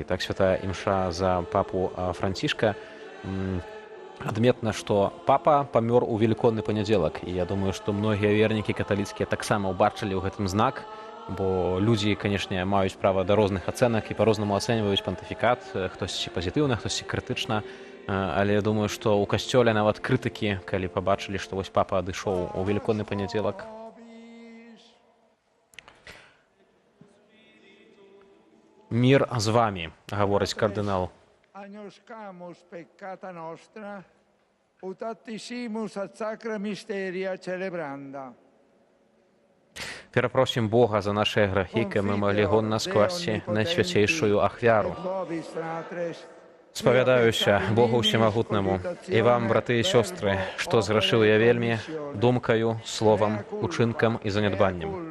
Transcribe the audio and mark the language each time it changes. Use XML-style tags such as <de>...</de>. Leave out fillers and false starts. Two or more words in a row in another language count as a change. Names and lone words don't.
<be>Так, святая імша за папу Францішка. Адметна, што папа памёр у велікодны панядзелак, і я думаю, што многія вернікі каталіцкія таксама ўбачылі ў гэтым знак, бо людзі, канешне, маюць права да розных ацэнак і па-рознаму ацэньваюць пантыфікат, хтосьці пазітыўна, хтосьці крытычна, але я думаю, што ў касцёле нават крытыкі, калі пабачылі, што вось папа адышоў у велікодны панядзелак. Мір з вамі, гаворыць кардынал.</be> <la>Agnoscamus peccata nostra, ut attisimus ad sacra mysteria celebranda.</la> <be>Перапросім Бога за нашыя грахі, каб мы маглі гонна скласці найсвяцейшую ахвяру. Спавядаюся Богу Всемагутнаму і вам, браты і сёстры, што зграшыў я вельмі думкаю, словам, учынкам і занядбаннем.</be>